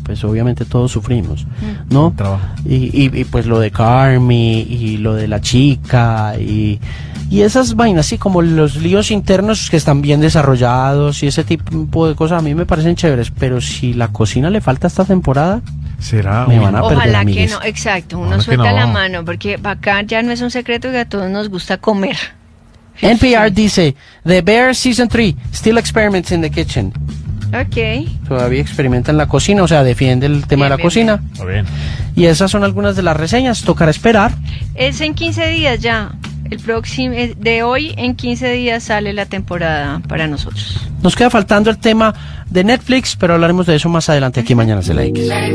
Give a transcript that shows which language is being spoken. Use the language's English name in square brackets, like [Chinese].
[Spanish] Pues obviamente todos sufrimos, ¿no? Y pues lo de Carmi y lo de la chica y esas vainas, así como los líos internos que están bien desarrollados y ese tipo de cosas, a mí me parecen chéveres. Pero si la cocina le falta esta temporada... Será. Me van a perder. Ojalá que no, exacto. Uno suelta la mano, porque acá ya no es un secreto que a todos nos gusta comer. [English] NPR [Spanish] dice: [English] The Bear Season 3 still experiments in the kitchen. [Spanish] Ok. Todavía experimenta en la cocina, o sea, defiende el tema de la cocina. Está bien. Y esas son algunas de las reseñas. Tocará esperar. Es en 15 días ya. El próximo, de hoy en 15 días sale la temporada para nosotros. Nos queda faltando el tema de Netflix, pero hablaremos de eso más adelante aquí en Mañanas de la X.